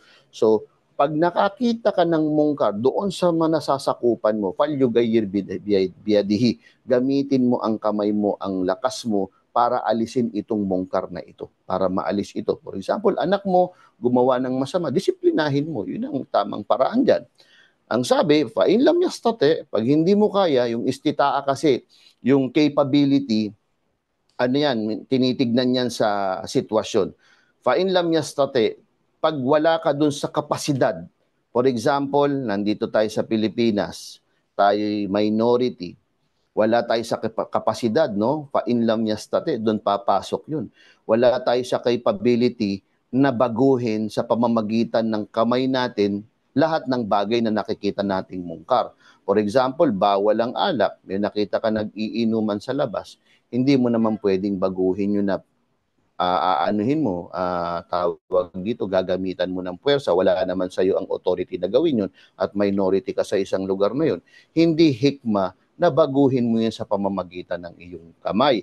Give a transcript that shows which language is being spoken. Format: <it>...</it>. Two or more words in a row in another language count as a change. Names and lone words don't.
<tl>So, pag nakakita ka ng mungkar, doon sa manasasakupan mo,</tl> <ar>فليغير بيده,</ar> <tl>gamitin mo ang kamay mo, ang lakas mo, para alisin itong mungkar na ito, para maalis ito.</tl> <en>For example,</en> <tl>anak mo gumawa ng masama, disiplinahin mo. Yun ang tamang paraan dyan. Ang sabi,</tl> <ar>فإن لم يستطع,</ar> <tl>pag hindi mo kaya, yung istitaa kasi, yung capability, tinitignan yan sa sitwasyon.</tl> <ar>فإن لم يستطع,</ar> <tl>pag wala ka dun sa kapasidad,</tl> <en>for example,</en> <tl>nandito tayo sa Pilipinas, tayo'y minority, wala tayo sa kapasidad, no?</tl> <ar>فإن لم يستطع,</ar> <tl>doon papasok yun. Wala tayo sa capability na baguhin sa pamamagitan ng kamay natin lahat ng bagay na nakikita nating mungkar.</tl> <en>For example,</en> <tl>bawal ang alak. May nakita ka nag-iinuman sa labas, hindi mo naman pwedeng baguhin yun na aanuhin mo, tawag dito, gagamitan mo ng puwersa, wala naman sa iyo ang authority na gawin yun at minority ka sa isang lugar na yun, hindi hikma na baguhin mo yan sa pamamagitan ng iyong kamay.</tl>